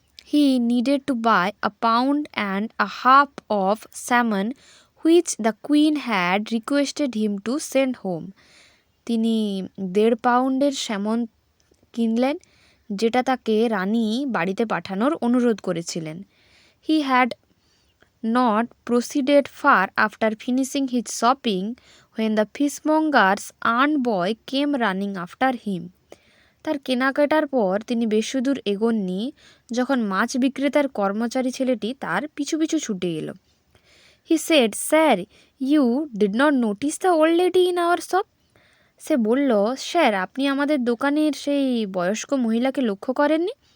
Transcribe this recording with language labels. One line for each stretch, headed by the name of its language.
English: He needed to buy a pound and a half of salmon which the queen had requested him to send home.
Bangla: তিনি 1.5 পাউন্ডের salmon কিনলেন যেটা তাকে রানী বাড়িতে পাঠানোর অনুরোধ করেছিলেন।
English: He had not proceeded far after finishing his shopping when the fishmonger's aunt boy came running after him।
Bangla: তার কেনাকাটার পর তিনি বেশিদূর এগোননি যখন মাছ বিক্রেতার কর্মচারী ছেলেটি তার পিছু পিছু ছুটে এলো।
English: He said, sir, you did not notice the old lady in our shop.
Bangla: সে বলল, স্যার, আপনি আমাদের দোকানের সেই বয়স্ক মহিলাকে লক্ষ্য করেননি?